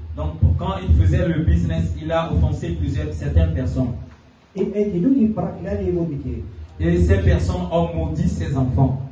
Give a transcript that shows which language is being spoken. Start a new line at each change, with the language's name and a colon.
French: Donc, quand il faisait le business, il a offensé certaines personnes.
Russian: И эти люди прокляли его детей.
French: Et ces personnes ont maudit ses enfants.